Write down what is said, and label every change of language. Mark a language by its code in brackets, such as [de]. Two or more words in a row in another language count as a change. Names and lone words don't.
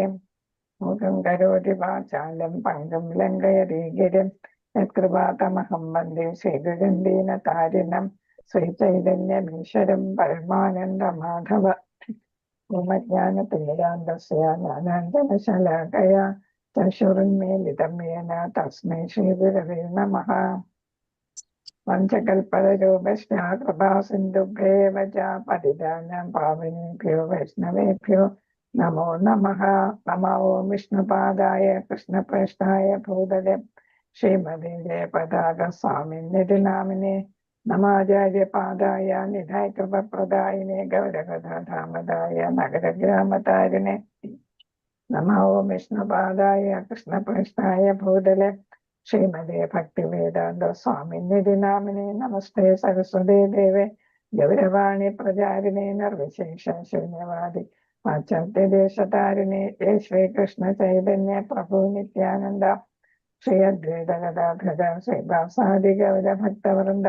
[sa] മൂകം കരോതി വാചാലം പങ്കം ലംഘയതി ഗിരിം യത്കൃപാതമഹം വന്ദേ ശ്രീഗുരും ദീനതാരിണം ശ്രീചൈതന്യമീശ്വരം പരമാനന്ദമാധവ. ജ്ഞാനതിമിരാന്തസ്യ ജ്ഞാനാഞ്ജനശലാകയാ ചക്ഷുരുന്മീലിതം യേന തസ്മൈ ശ്രീഗുരവേ നമഃ. പഞ്ചകൽപതരൂപശ്ച കൃപാസിന്ധുഭ്യേവ ച പതിതാനാം പാവനേഭ്യോ വൈഷ്ണവേഭ്യോ നമോ നമഃ. നമോ വിഷ്ണുപാദായ കൃഷ്ണപ്രേഷ്ഠായ ഭൂതലെ ശ്രീമതേ ജയപതാക സ്വാമിന്നിധി നാമിനെ നമാചാര്യപാദായ നിധായ കൃപപ്രദായിനെ ഗൗരകഥാമതായ നഗരഗ്രാമതാരിണെ നമോ വിഷ്ണുപാദായ കൃഷ്ണപ്രേഷ്ഠായ ഭൂതലെ ശ്രീമതേ ഭക്തിവേദാന്ത സ്വാമിന്നിധി നാമിനെ നമസ്തേ സരസ്വതേ ദേവേ ഗൗരവാണി പ്രചാരിണേ നിർവിശേഷ ശൂന്യവാദി പാശ്ചാത്യദേശതാരിണേ ജയ ശ്രീകൃഷ്ണ ചൈതന്യ പ്രഭു നിത്യാനന്ദ ശ്രീ അദ്വൈത ഗദാധര ശ്രീവാസാദി ഗൗര ഭക്തവൃന്ദ.